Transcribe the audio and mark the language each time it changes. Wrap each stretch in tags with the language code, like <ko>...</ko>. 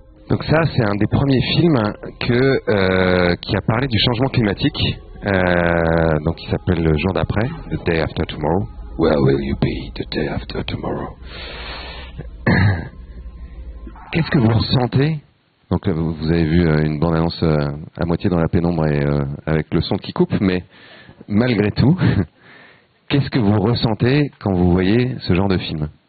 <fr>Donc ça, c'est un des premiers films qui a parlé du changement climatique. Donc il s'appelle Le jour d'après, The Day After Tomorrow.</fr> <en>Where will you be the day after tomorrow?</en> <fr>Qu'est-ce que vous ressentez? Donc vous avez vu une bande-annonce à moitié dans la pénombre et avec le son qui coupe, mais malgré tout, qu'est-ce que vous ressentez quand vous voyez ce genre de film?</fr>